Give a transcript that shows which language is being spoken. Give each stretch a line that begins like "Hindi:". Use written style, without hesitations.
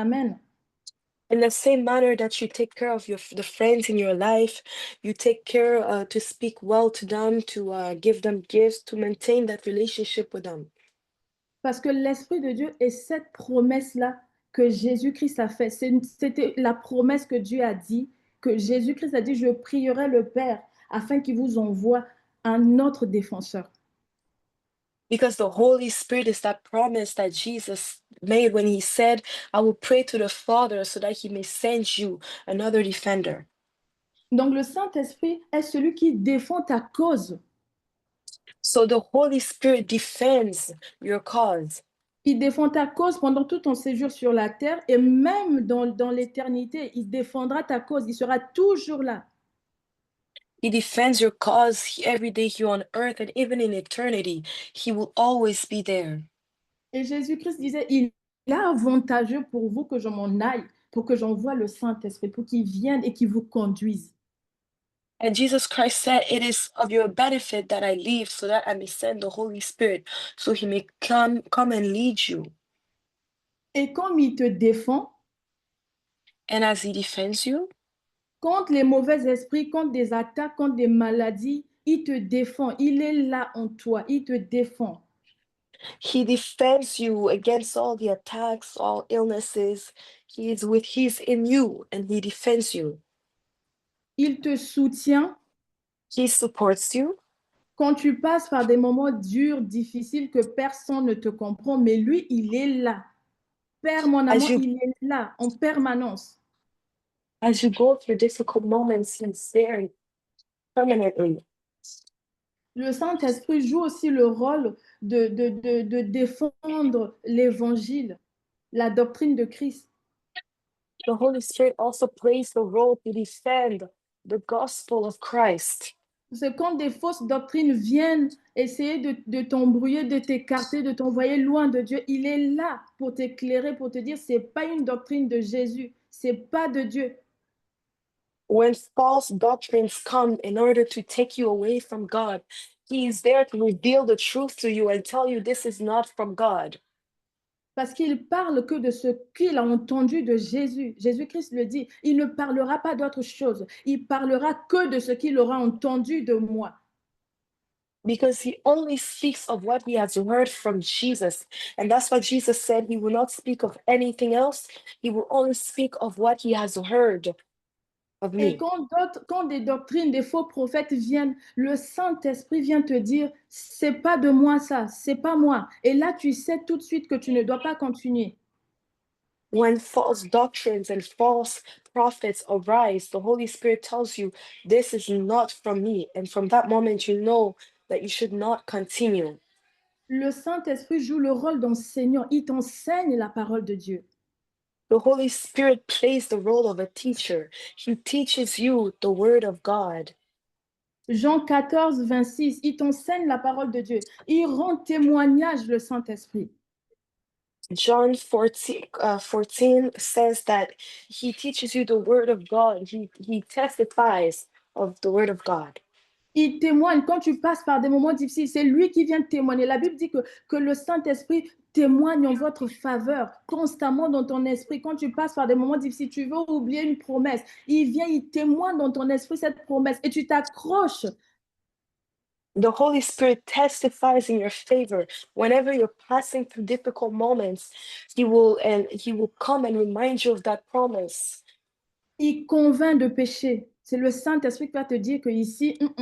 English: Amen. In the same manner that you take care of the friends in your life, you take care to speak well to them, to give them gifts, to maintain that relationship with them.
French: Parce que l'Esprit de Dieu est cette promesse-là que Jésus-Christ a fait. C'était la promesse que Dieu a dit, que Jésus-Christ a dit, je prierai le Père afin qu'il vous envoie un autre défenseur.
English: Because the Holy Spirit is that promise that Jesus made when he said, I will pray to the Father so that he may send you another defender.
French: Donc le Saint-Esprit est celui qui défend ta cause.
English: So the Holy Spirit defends your cause.
French: Il défend ta cause pendant tout ton séjour sur la terre et même dans l'éternité, il défendra ta cause. Il sera toujours là.
English: He defends your cause every day here on earth and even in eternity. He will always be there.
French: Et Jésus-Christ disait, il est avantageux pour vous que je m'en aille, pour que j'envoie le Saint-Esprit, pour qu'il vienne et qu'il vous conduise.
English: And Jesus Christ said, it is of your benefit that I leave so that I may send the Holy Spirit so he may come and lead you.
French: Et comme il te défend,
English: And as he defends you,
French: contre les mauvais esprits, contre des attaques, contre des maladies, il te défend. Il est là en toi, il te défend.
English: he defends you against all the attacks, all illnesses. He's in you and he defends you.
French: Il te soutient.
English: He supports you.
French: Quand tu passes par des moments durs, difficiles, que personne ne te comprend, mais lui, il est là. Père, mon amour, il est là en permanence.
English: As you go through difficult moments, he's there permanently.
French: Le Saint-Esprit joue aussi le rôle de défendre l'évangile, la doctrine de Christ.
English: The Holy Spirit also plays the role to defend the gospel of Christ.
French: C'est quand des fausses doctrines viennent essayer de t'embrouiller, de t'écarter, de t'envoyer loin de Dieu, il est là pour t'éclairer, pour te dire, c'est pas une doctrine de Jésus, c'est pas de Dieu.
English: When false doctrines come in order to take you away from God, He is there to reveal the truth to you and tell you this is not from God.
French: Parce qu'il parle que de ce qu'il a entendu de Jésus. Jésus-Christ le dit, il ne parlera pas d'autre chose. Il parlera que de ce qu'il aura entendu de moi.
English: Because he only speaks of what he has heard from Jesus. And that's why Jesus said he will not speak of anything else. He will only speak of what he has heard of
French: Et
English: me.
French: quand des doctrines, des faux prophètes viennent, le Saint-Esprit vient te dire, c'est pas de moi ça, c'est pas moi. Et là, tu sais tout de suite que tu ne dois pas continuer.
English: When false doctrines and false prophets arise, the Holy Spirit tells you, this is not from me. And from that moment, you know that you should not continue.
French: Le Saint-Esprit joue le rôle d'enseignant. Il t'enseigne la parole de Dieu.
English: The Holy Spirit plays the role of a teacher. He teaches you the word of God.
French: Jean 14, 26, il t'enseigne la parole de Dieu. Il rend témoignage, le Saint-Esprit.
English: John 14 says that he teaches you the word of God. He testifies of the word of God.
French: Il témoigne quand tu passes par des moments difficiles. C'est lui qui vient témoigner. La Bible dit que le Saint-Esprit témoigne en votre faveur constamment dans ton esprit. Quand tu passes par des moments difficiles, tu veux oublier une promesse. Il vient, il témoigne dans ton esprit cette promesse et tu t'accroches.
English: The Holy Spirit testifies in your favor. Whenever you're passing through difficult moments, he will come and remind you of that promise.
French: Il convainc de péché. C'est le Saint-Esprit qui va te dire que ici,